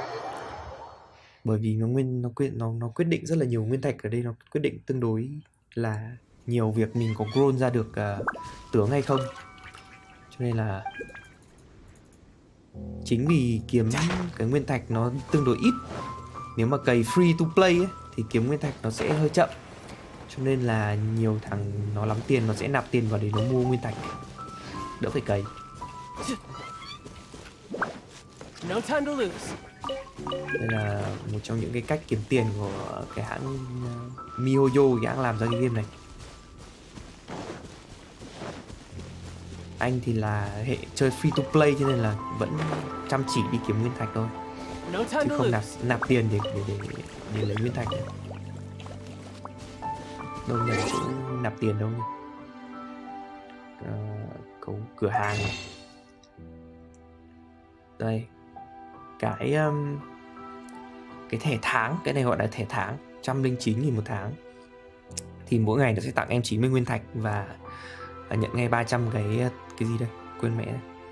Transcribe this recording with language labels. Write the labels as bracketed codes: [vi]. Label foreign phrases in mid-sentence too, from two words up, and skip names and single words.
[vi] Bởi vì nó quyết định rất là nhiều. Nguyên thạch ở đây nó quyết định tương đối là nhiều việc mình có grow ra được tướng hay không. Cho nên là chính vì kiếm cái nguyên thạch nó tương đối ít, nếu mà cày [en] free to play [vi] ấy, thì kiếm nguyên thạch nó sẽ hơi chậm. Cho nên là nhiều thằng nó lắm tiền nó sẽ nạp tiền vào để nó mua nguyên thạch, đỡ phải cày. [en] No time to lose. [vi] Đây là một trong những cái cách kiếm tiền của cái hãng MiHoYo, cái hãng làm ra cái game này. Anh thì là hệ chơi [en] free to play [vi] cho nên là vẫn chăm chỉ đi kiếm nguyên thạch thôi, [en] No time [vi] chứ [en] to [vi] không [en] lose. [vi] nạp tiền để lấy nguyên thạch. Đâu nhờ cũng nạp tiền đâu. Có cửa hàng này. Đây cái thẻ tháng, cái này gọi là thẻ tháng, 109.000 một tháng, thì mỗi ngày nó sẽ tặng em 90 nguyên thạch và nhận ngay 300 cái gì đây, quên mẹ đấy.